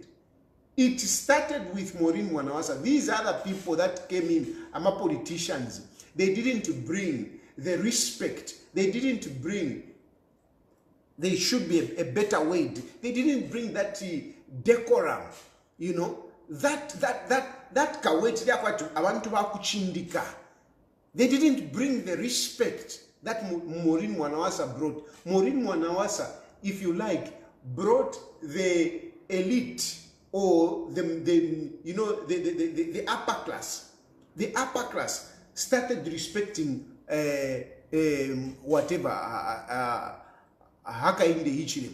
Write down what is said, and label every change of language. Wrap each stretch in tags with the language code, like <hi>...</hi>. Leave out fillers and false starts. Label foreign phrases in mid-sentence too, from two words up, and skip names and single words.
<en>It started with Maureen Mwanawasa. These other people that came in, politicians, they didn't bring the respect. They didn't bring, there should be a better way. They didn't bring that decorum, you know, that</en> <bem>kaweti abantu bakuchindika.</bem> <en>They didn't bring the respect that Maureen Mwanawasa brought. Maureen Mwanawasa, if you like, brought the elite or the upper class. The upper class started respecting whatever Hakainde Hichilema.</en>